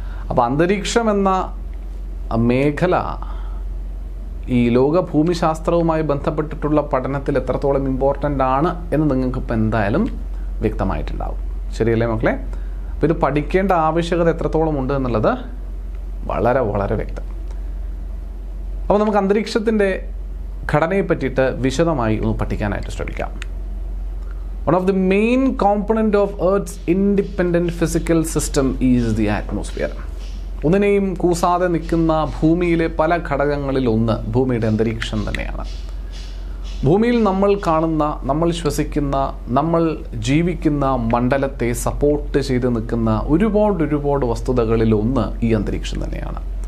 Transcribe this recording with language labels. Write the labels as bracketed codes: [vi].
[ml] അപ്പോൾ അന്തരീക്ഷം എന്ന മേഖല ഈ ലോക ഭൂമിശാസ്ത്രവുമായി ബന്ധപ്പെട്ടിട്ടുള്ള പഠനത്തിൽ എത്രത്തോളം ഇമ്പോർട്ടൻ്റ് ആണ് എന്ന് നിങ്ങൾക്കിപ്പോൾ എന്തായാലും വ്യക്തമായിട്ടുണ്ടാവും. ശരിയല്ലേ മക്കളെ? അപ്പോൾ ഇത് പഠിക്കേണ്ട ആവശ്യകത എത്രത്തോളം ഉണ്ട് എന്നുള്ളത് വളരെ വളരെ വ്യക്തം. അപ്പോൾ നമുക്ക് അന്തരീക്ഷത്തിൻ്റെ ഘടനയെ പറ്റിയിട്ട് വിശദമായി ഒന്ന് പഠിക്കാനായിട്ട് ശ്രമിക്കാം. [en] One of the main component of Earth's independent physical system is the atmosphere. [ml] ഒന്നിനെയും കൂസാതെ നിൽക്കുന്ന ഭൂമിയിലെ പല ഘടകങ്ങളിൽ ഒന്ന് ഭൂമിയുടെ അന്തരീക്ഷം തന്നെയാണ്. ഭൂമിയിൽ നമ്മൾ കാണുന്ന, നമ്മൾ ശ്വസിക്കുന്ന, നമ്മൾ ജീവിക്കുന്ന മണ്ഡലത്തെ സപ്പോർട്ട് ചെയ്ത് നിൽക്കുന്ന ഒരുപാട് വസ്തുതകളിൽ ഒന്ന് ഈ അന്തരീക്ഷം തന്നെയാണ്.